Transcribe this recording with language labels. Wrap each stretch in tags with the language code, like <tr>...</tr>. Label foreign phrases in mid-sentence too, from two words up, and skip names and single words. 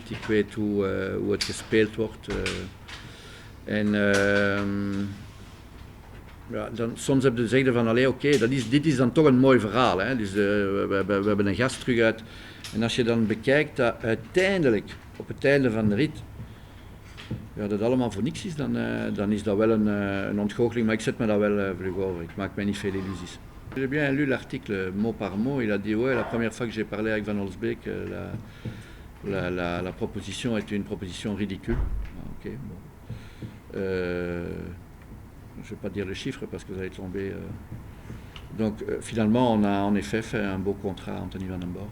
<nl>Ik weet hoe het gespeeld wordt. Ja, soms heb je te zeggen van, oké, dit is dan toch een mooi verhaal. Hè? Dus we hebben een gast terug uit. En als je dan bekijkt dat uiteindelijk, op het einde van de rit, dat allemaal voor niks is, dan is dat wel een ontgoocheling. Maar ik zet me daar wel vlug over. Ik maak mij niet veel illusies.</nl> <fr>J'ai bien lu l'article mot par mot. Il a dit, ouais, la première fois que j'ai parlé avec Van Olsbeek, la proposition était une proposition ridicule. Ok, bon. Je ne vais pas dire le chiffre parce que vous allez tomber. Donc finalement, on a en effet fait un beau contrat à Anthony Van den Borre.</fr>